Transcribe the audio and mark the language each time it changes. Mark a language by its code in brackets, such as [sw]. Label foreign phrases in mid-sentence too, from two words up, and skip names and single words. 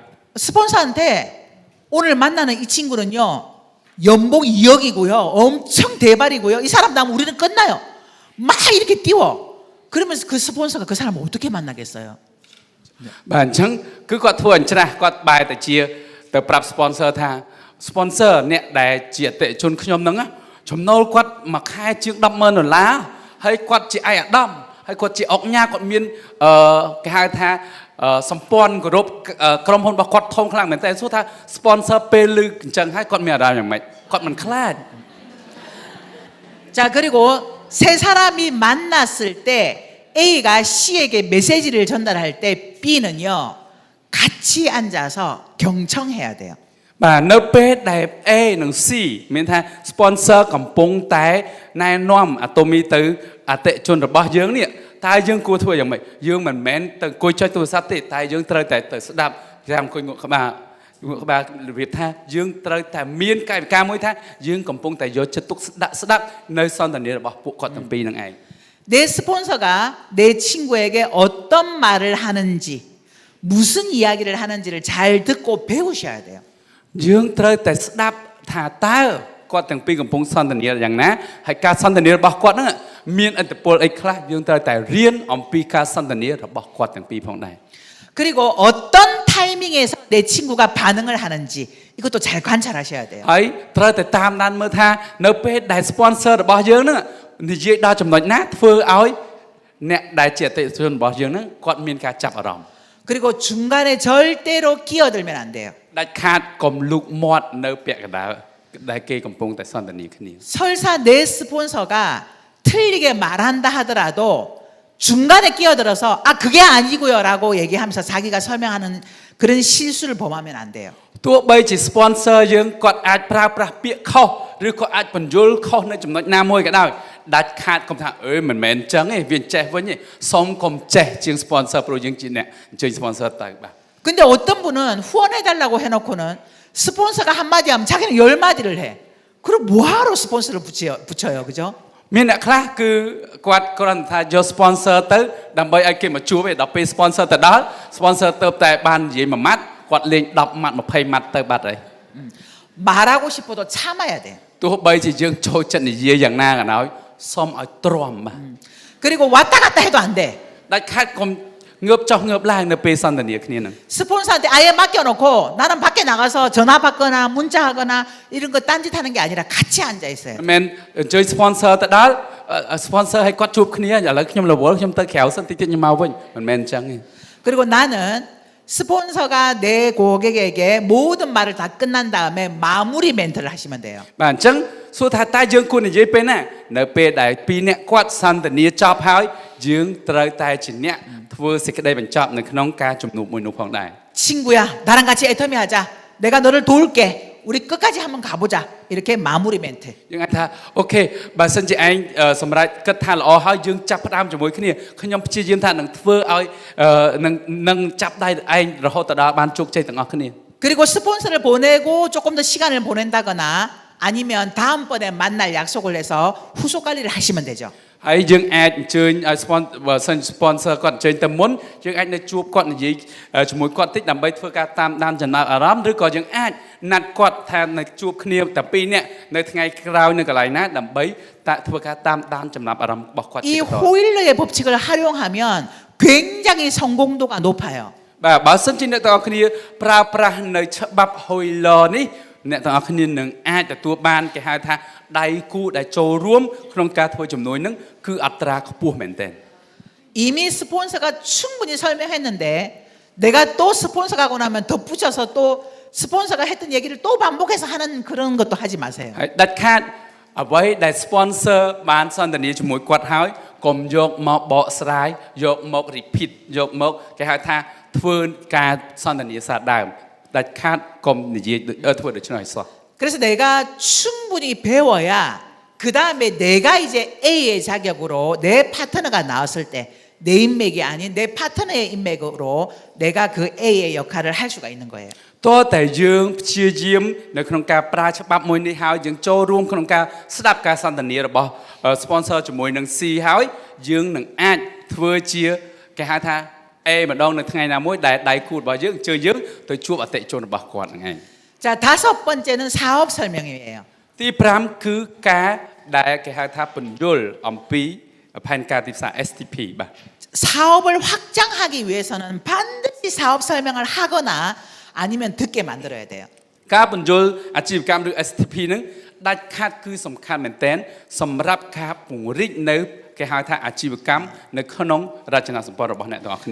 [ko] 스폰서한테 오늘 만나는 이 친구는요 연봉 2억이고요 엄청 대발이고요 이 사람 나면 우리는 끝나요 막 이렇게 띄워 그러면서 그 스폰서가 그 사람을 어떻게 만나겠어요 [km] បាទអញ្ចឹងគឺគាត់ធ្វើអញ្ច្រាស់គាត់បែរទៅជាទៅប្រាប់ sponsor ថា sponsor អ្នកដែលជាអតិថិជនខ្ញុំហ្នឹងចំណូលគាត់មួយខែជាង $10,000 ហើយគាត់ជាឯកឧត្តមហើយគាត់ជាអង្គញាគាត់មានគេហៅថាសម្ព័ន្ធគោរពក្រុមហ៊ុនរបស់គាត់ធំខ្លាំងមែនតើសួរថា sponsor ពេលឮអញ្ចឹងហើយគាត់មានអារម្មណ៍យ៉ាងម៉េចគាត់មិនខ្លាច [ko] 자 그리고 세 사람이 만났을 때 A가 C에게 메시지를 전달할 때 B는요 같이 앉아서 경청해야 돼요 [km] បាទនៅពេលដែល A និង C មានថា sponsor កំពុងតែណែនាំអាតូមីទៅអតិថិជនរបស់យើងនេះតើយើងគួរធ្វើយ៉ាងម៉េចយើងមិនមែនទៅអង្គុយចុចទូរស័ព្ទទេតែយើងត្រូវតែទៅស្ដាប់ចាំអង្គុយងក់ក្បាលរបៀបថាយើងត្រូវតែមានកាយវិការមួយថាយើងកំពុងតែយកចិត្តទុកស្ដាប់នៅសន្ទនារបស់ពួកគាត់ទាំងពីរនឹងឯង [ko] 내 스폰서가 내 친구에게 어떤 말을 하는지 무슨 이야기를 하는지를 잘 듣고 배우셔야 돼요 [km] យើងត្រូវតែស្ដាប់ថាតើគាត់ទាំងពីរកំពុងសន្ទនាយ៉ាងណាហើយការសន្ទនារបស់គាត់ហ្នឹងមានឥទ្ធិពលអីខ្លះយើងត្រូវតែរៀនអំពីការសន្ទនារបស់គាត់ទាំងពីរផងដែរ [ko] 그리고 어떤 타이밍에서 내 친구가 반응을 하는지 이것도 잘 관찰하셔야 돼요 [km] ហើយត្រូវតែតាមដានមើលថានៅពេលដែល sponsor របស់យើងហ្នឹងនិយាយដល់ចំណុចណាធ្វើឲ្យអ្នកដែលជាអតិថិជនរបស់យើងហ្នឹងគាត់មានការចាប់អារម្មណ៍ [ko] 그리고 중간에 절대로 끼어들면 안 돼요 [km] ដាច់ខាតកុំលូកមាត់នៅពាក់កណ្ដាលដែលគេកំពុងតែសន្ទនាគ្នា [ko] 설사 내 스폰서가 틀리게 말한다 하더라도 중간에 끼어들어서 아 그게 아니고요라고 얘기하면서 자기가 설명하는 그런 실수를 범하면 안 돼요 [km] ទោះបីជា sponsor យើងគាត់អាចប្រើប្រាស់ពាក្យខុសឬក៏អាចបញ្យល់ខុសនៅចំណុចណាមួយក៏ដោយដាច់ខាតកុំថាអើមិនមែនអញ្ចឹងទេវាចេះវិញទេសុំកុំចេះជាង sponsor ព្រោះយើងជាអ្នកអញ្ជើញ sponsor ទៅបាទ [ko] 근데 어떤 분은 후원해달라고 해놓고는 스폰서가 한마디 하면 자기는 10마디를 해 그럼 뭐하러 스폰서를 붙여요 그죠? [km] មានអ្នកខ្លះគឺគាត់គ្រាន់តែយក sponsor ទៅដើម្បីឲ្យគេមកជួបឯដល់ពេល sponsor ទៅដល់ sponsor ទៅតែបាននិយាយមួយម៉ាត់គាត់លេង10ម៉ាត់20ម៉ាត់ទៅបាត់ហើយ [ko] 말하고 싶어도 참아야 돼 [km] ទោះបីជាយើងចូលចិត្តនិយាយយ៉ាងណាក៏ដោយសុំឲ្យទ្រាំបាទ [ko] 그리고 왔다 갔다 해도 안 돼 [km] ដាច់ខាតកុំងើបចុះងើបឡើងនៅពេលសន្ទនាគ្នានឹង [ko] 스폰서한테 아예 맡겨놓고 나는 밖에 나가서 전화 받거나 문자하거나 이런 거 딴짓하는 게 아니라 같이 앉아 있어요 [km] មិនមែនអញ្ជើញ sponsor ទៅដល់ sponsor ឲ្យគាត់ជួបគ្នាឥឡូវខ្ញុំរវល់ខ្ញុំទៅក្រៅសិនតិចតិចខ្ញុំមកវិញមិនមែនអញ្ចឹងទេ [ko] 그리고 나는 스폰서가 내 고객에게 모든 말을 다 끝난 다음에 마무리 멘트를 하시면 돼요 [km] បាទអញ្ចឹងសួរថាតើយើងគួរនិយាយពេលណានៅពេលដែលពីរអ្នកគាត់សន្ទនាចប់ហើយយើងត្រូវតែជាអ្នកធ្វើសេចក្តីបញ្ចប់នៅក្នុងការជំនួបមួយនោះផងដែរ [ko] 친구야 나랑 같이 애터미 하자 내가 너를 도울게 우리 끝까지 한번 가보자 이렇게 마무리 멘트 [km] យើងអាចថាអូខេបើសិនជាឯងសម្រាប់គិតថាល្អហើយយើងចាប់ផ្ដើមជាមួយគ្នាខ្ញុំព្យាយាមថានឹងធ្វើឲ្យនឹងចាប់ដៃឯងរហូតដល់បានជោគជ័យទាំងអស់គ្នា [ko] 그리고 스폰서를 보내고 조금 더 시간을 보낸다거나 아니면 다음번에 만날 약속을 해서 후속 관리를 하시면 되죠 [km] ហើយយើងអាចអញ្ជើញឲ្យ sponsor គាត់អញ្ជើញទៅមុនយើងអាចនៅជួបគាត់និយាយជាមួយគាត់តិចដើម្បីធ្វើការតាមដានចំណាប់អារម្មណ៍ឬក៏យើងអាចណាត់គាត់ថានៅជួបគ្នាតែពីរនាក់នៅថ្ងៃក្រោយនៅកន្លែងណាដើម្បីធ្វើការតាមដានចំណាប់អារម្មណ៍របស់គាត់ [ko] 이 호일러의 법칙을 활용하면 굉장히 성공도가 높아요 [km] បាទបើសិនជាអ្នកទាំងអស់គ្នាប្រើប្រាស់នៅច្បាប់ Hoyler នេះអ្នកទាំងអស់គ្នានឹងអាចទទួលបានគេហៅថាដៃគូដែលចូលរួមក្នុងការធ្វើជំនួយនឹងគឺអត្រាខ្ពស់មែនទែន [ko] 이미 스폰서가 충분히 설명했는데 내가 또 스폰서가 하고 나면 덧붙여서 또 스폰서가 했던 얘기를 또 반복해서 하는 그런 것도 하지 마세요 [km] ហើយដាច់ខាតអ្វីដែល sponsor បានសន្ទនាជាមួយគាត់ហើយកុំយកមកបកស្រាយយកមក repeat យកមកគេហៅថាធ្វើការសន្ទនាសាដើមដាច់ខាតកុំនិយាយធ្វើដូច្នោះឲ្យសោះ [ko] 그래서 내가 충분히 배워야 그 다음에 내가 이제 A의 자격으로 내 파트너가 나왔을 때 내 인맥이 아닌 내 파트너의 인맥으로 내가 그 A의 역할을 할 수가 있는 거예요. [km] តើតែយើងព្យាយាមនៅក្នុងការប្រើច្បាប់មួយនេះហើយយើងចូលរួមក្នុងការស្ដាប់ការសន្ទនារបស់ sponsor ជាមួយនឹង C ហើយយើងនឹងអាចធ្វើជាគេហៅថា A ម្ដងនៅថ្ងៃណាមួយដែលដៃគូរបស់យើងជើយើងទៅជួបអតិថិជនរបស់គាត់ហ្នឹងឯង [ko] 자, 다섯 번째는 사업 설명이에요. [km] ទី5គឺការដែលគេហៅថាពន្យល់អំពីផែនការទីផ្សារ STP បាទ [ko] 사업을 확장하기 위해서는 반드시 사업 설명을 하거나 아니면 듣게 만들어야 돼요. [km] ការពន្យល់អាជីវកម្មឬ STP ហ្នឹងដាច់ខាតគឺសំខាន់មែនទែនសម្រាប់ការពង្រីកនៅគេហៅថាអាជីវកម្មនៅក្នុងរចនាសម្ព័ន្ធរបស់អ្នកទាំងអស់គ្នា